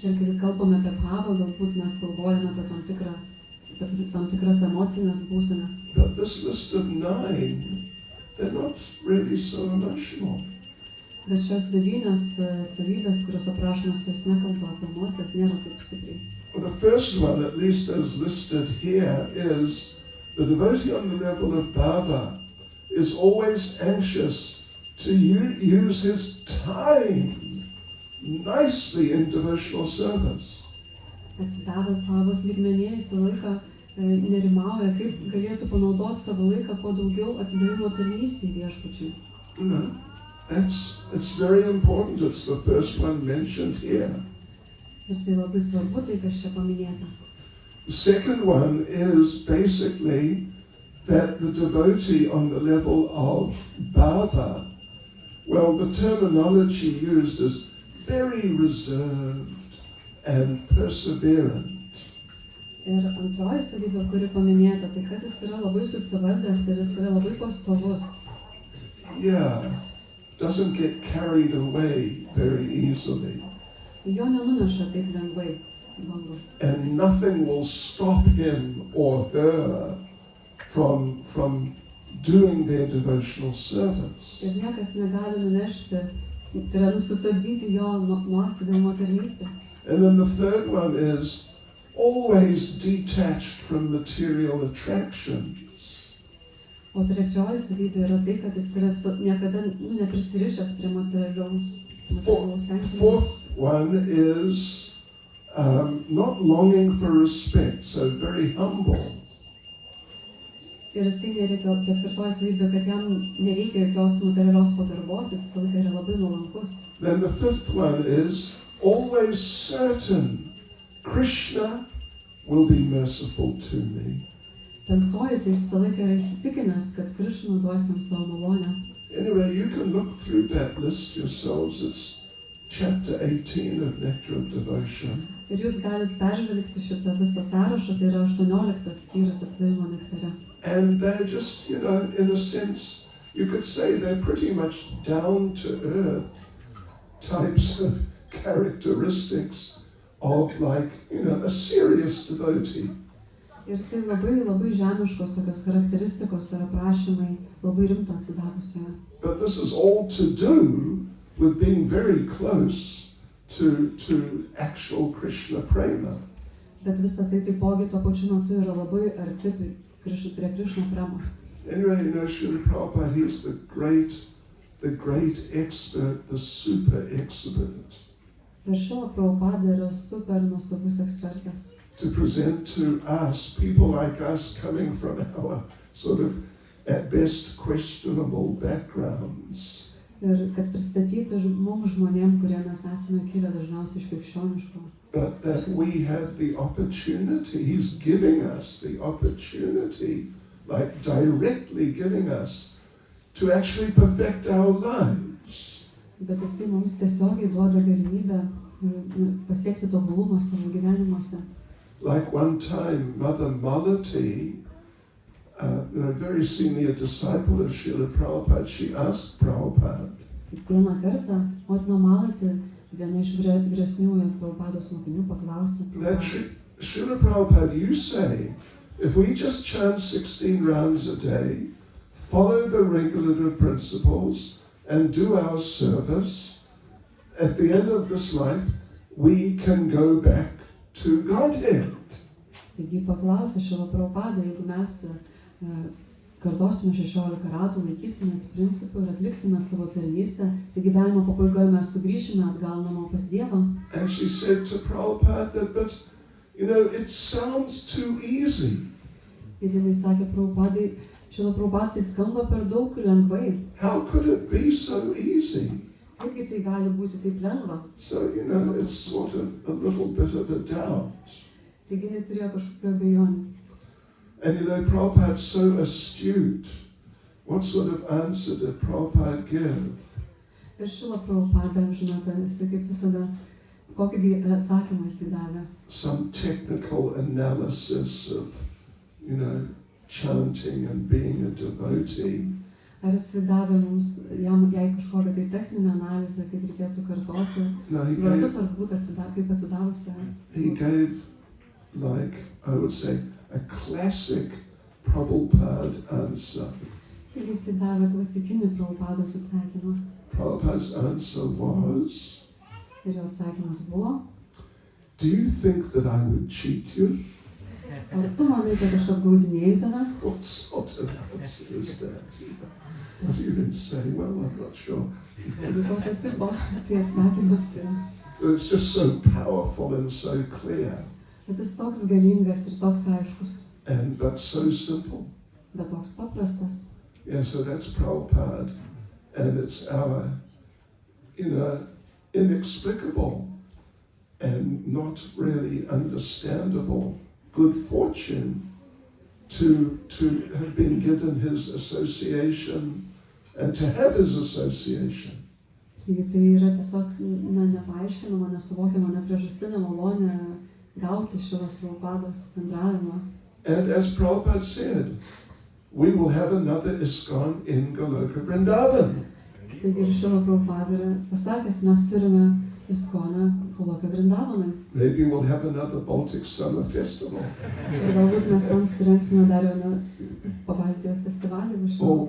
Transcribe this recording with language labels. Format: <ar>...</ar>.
<lt>Ir kai kalbame apie Bhavą, galbūt mes galvojame apie tam tikras emocinės būsenas.</lt> <en>But this list of 9, they're not really so emotional.</en> <lt>Bet šios 9 savybės, kurios aprašomos, jos nekalba apie emocijas, nėra taip stipriai.</lt> <en>Well, the first one, at least as listed here, is the devotee on the level of bhava is always anxious to use his time nicely in devotional service.</en> <lt>Atsidavęs bhavos lygmenyje visą laiką nerimauja, kaip galėtų panaudoti savo laiką kuo daugiau atsidavimo tarnystei viešpačiui.</lt> <en>You know, it's very important. It's the first one mentioned here.</en> <lt>Ir tai labai svarbu, tai kas čia paminėta.</lt> <en>The second one is basically that the devotee on the level of bhava, well, the terminology used is very reserved and perseverant.</en> <lt>Ir antroji savybė, kuri paminėta, tai kad jis yra labai susivaldęs ir jis yra labai pastovus.</lt> <en>Yeah, doesn't get carried away very easily.</en> <lt>Jo nenuneša taip lengvai bangos.</lt> <en>And nothing will stop him or her from doing their devotional service.</en> <lt>Ir niekas negali nunešti, tai yra sustabdyti jo nuo atsidavimo tarnystės.</lt> <en>And then the third one is always detached from material attractions.</en> <lt>O trečioji savybė yra tai, kad jis yra niekada neprisirišęs prie materialaus tenkinių.</lt> <en>Fourth one is not longing for respect, so very humble.</en> <lt>Ir jisai nereikia, ketvirtoji savybė, kad jam nereikia jokios materialios pagarbos, jis visą laiką yra labai nuolankus.</lt> <en>Then the fifth one is always certain Krishna will be merciful to me.</en> <lt>Penktoji, tai visą laiką yra įsitikinęs, kad Krišna duos jam savo malonę.</lt> <en>Anyway, you can look through that list yourselves. It's chapter 18 of Nectar of Devotion.</en> <lt>Ir jūs galite peržvelgti šitą visą sąrašą, tai yra 18 skyrius atsidavimo nektare.</lt> <en>And they're just, you know, in a sense, you could say they're pretty much down-to-earth types of characteristics of, like, you know, a serious devotee.</en> <lt>Ir tai labai žemiškos tokios charakteristikos ir aprašymai labai rimto atsidavusioje.</lt> <en>But this is all to do with being very close to actual Krishna prema.</en> <lt>Bet visa tai taipogi tuo pačiu metu yra labai arti prie Krišna premos.</lt> <en>Anyway, you know, Srila Prabhupada, he's the great expert, the super expert,</en> <lt>Ir Šrila Prabhupada yra super nuostabus ekspertas.</lt> <en>to present to us, people like us coming from our sort of, at best, questionable backgrounds.</en> <lt>Ir kad pristatytų mums žmonėm, kurie mes esame kilę dažniausiai iš krikščioniško.</lt> <en>But that we have the opportunity, he's giving us the opportunity, like directly giving us, to actually perfect our lives.</en> <lt>Bet jisai mums tiesiogiai duoda galimybę pasiekti tobulumą savo gyvenimuose.</lt> <en>Like one time, Mother Malati, very senior disciple of Srila Prabhupada, she asked Prabhupada,</en> <lt>Vieną kartą motina Malati, viena iš vyresniųjų Prabhupados mokinių, paklausė</lt> <en>that</en> <lt>Prabhupados.</lt> <en>Srila Prabhupada, you say, if we just chant 16 rounds a day, follow the regulative principles, and do our service, at the end of this life, we can go back to Godhead.</en> <lt>Taigi paklausė Šrila Prabhupada, jeigu mes kartosime 16 ratų, laikysimės principų ir atliksime savo tarnystę, tai gyvenimo pabaigoje mes sugrįšime atgal namo pas Dievą.</lt> <en>And she said to Prabhupada that, but, you know, it sounds too easy.</en> <lt>Ir jinai sakė Prabhupadai, Šrila Prabhupada, tai skamba per daug lengvai.</lt> <en>How could it be so easy?</en> <lt>Kaipgi tai gali būti taip lengva?</lt> <en>So, you know, it's sort of a little bit of a doubt.</en> <lt>Taigi neturėjo kažkokių abejonių.</lt> <en>And you know, Prabhupada's so astute. What sort of answer did Prabhupada give?</en> <lt>Ir Šrila Prabhupada, žinote, jisai kaip visada, kokį atsakymą jisai davė.</lt> <en>Some technical analysis of, you know, chanting and being a devotee.</en> <lt>Ar jisai davė mums, jai kažkokią tai techninę analizę, kaip reikėtų kartoti,</lt> <en>No,</en> <lt>vartus ar būti kaip atsidavusią.</lt> <en>he gave, like, I would say, a classic Prabhupada answer.</en> <lt>Taigi jisai davė klasikinį Prabhupados atsakymą.</lt> <en>Prabhupada's answer was,</en> <lt>Ir jo atsakymas buvo,</lt> <en>do you think that I would cheat you?</en> <lt>ar tu manai, kad aš apgaudinėju tave?</lt> <en>What sort of answer is that? What do you say? Well, I'm not sure.</en> <lt>Ir kokio tipo, tai atsakymas yra.</lt> <en>It's just so powerful and so clear,</en> <lt>Bet jis toks galingas ir toks aiškus,</lt> <en>but so simple.</en> <lt>bet toks paprastas.</lt> <en>Yeah, so that's Prabhupada, and it's our, inexplicable and not really understandable good fortune to have been given his association and to have his association.</en> <lt>Taigi tai yra tiesiog nepaaiškinama, nesuvokiama, nepriežastinė malonė gauti šios Prabhupados bendravimą.</lt> <en>And as Prabhupada said, we will have another ISKCON in Goloka Vrindavan.</en> <lt>Taigi ir šio Prabhupada yra pasakęs, mes turime ISKCONą Goloka Vrindavanui.</lt> <en>Maybe we'll have another Baltic Summer Festival.</en> <lt>Ir galbūt mes ten surengsime dar vieną Pabaltijo festivalį.</lt>